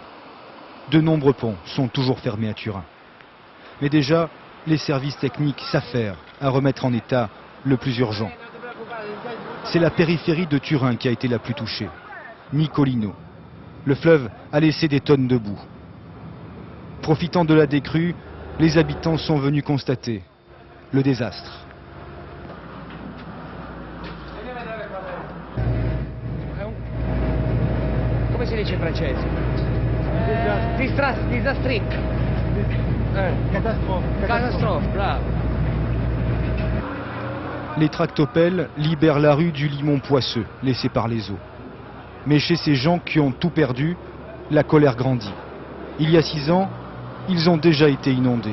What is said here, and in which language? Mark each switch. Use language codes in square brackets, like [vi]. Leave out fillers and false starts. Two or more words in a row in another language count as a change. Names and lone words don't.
[fr] De nombreux ponts sont toujours fermés à Turin. Mais déjà, les services techniques s'affairent à remettre en état le plus urgent. C'est la périphérie de Turin qui a été la plus touchée, Nicolino. Le fleuve a laissé des tonnes de boue. Profitant de la décrue, les habitants sont venus constater le désastre. [it] Come si dice in francese? Disastri. [fr] Catastrophe, bravo. Les tractopelles libèrent la rue du limon poisseux, laissé par les eaux. Mais chez ces gens qui ont tout perdu, la colère grandit. Il y a 6 ans, ils ont déjà été inondés.